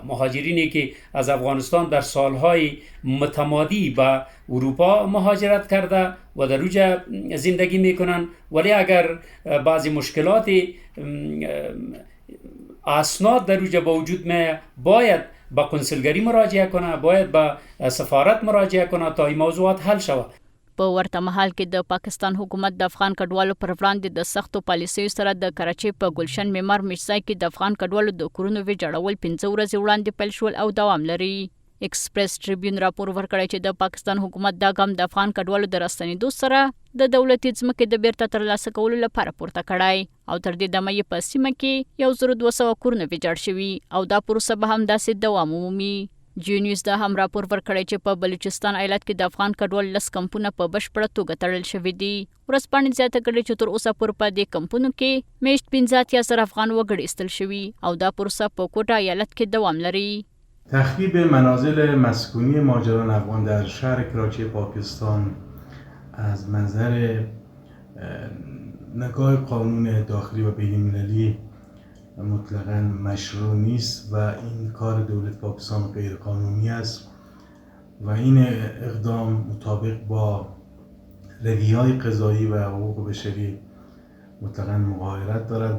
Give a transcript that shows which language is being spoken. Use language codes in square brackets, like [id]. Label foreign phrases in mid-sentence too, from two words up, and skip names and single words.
[fa] مهاجرینی که از افغانستان در سالهای متمادی به اروپا مهاجرت کرده و در اوجا زندگی میکنن، ولی اگر بعضی مشکلات اسناد در اوجا با وجود میاد باید با کنسولگری مراجعه کنه، باید با سفارت مراجعه کنه تا این موضوعات حل شود. [ps] په ورته مهال کې د پاکستان حکومت د افغان کډوالو پر وړاندې د سختو پالیسیو سره د کراچۍ په ګلشن معمار میرزای کې د افغان کډوالو د کورونو ویجاړول 15 ورځې وړاندې پیل شول او دوام لري. ایکسپریس ټریبیون راپور ورکړی چې د پاکستان حکومت دا ګام د افغان کډوالو د راستنېدو سره د دولتي ځمکې د بیرته ترلاسه کولو لپاره پورته کړی او تر دې دمه یې په سیمه کې 1200 کورونه ویجاړ شوي او دا پروسه به هم داسې دوام ومومي. جیو نیوز دا هم راپور ورکړی چې په بلوچستان ایالت کې د افغان کډوالو 10 کمپونه په بشپړه توګه تړل شوي دي. ورځپاڼې زیاته کړې چې تر اوسه پورې په دې کمپونو کې میاشت 15 افغان وګړي ایستل شوي او دا پروسه په کوټه ایالت کې دوام لري. [fa] تخریب منازل مسکونی مهاجران افغان در شهر کراچی پاکستان از منظر نگاه قانون داخلی و بین‌المللی مطلقاً مشروع نیست و این کار دولت پاکستان غیر قانونی است و این اقدام مطابق با رویه‌های قضایی و حقوق بشری مطلقاً مغایرت دارد.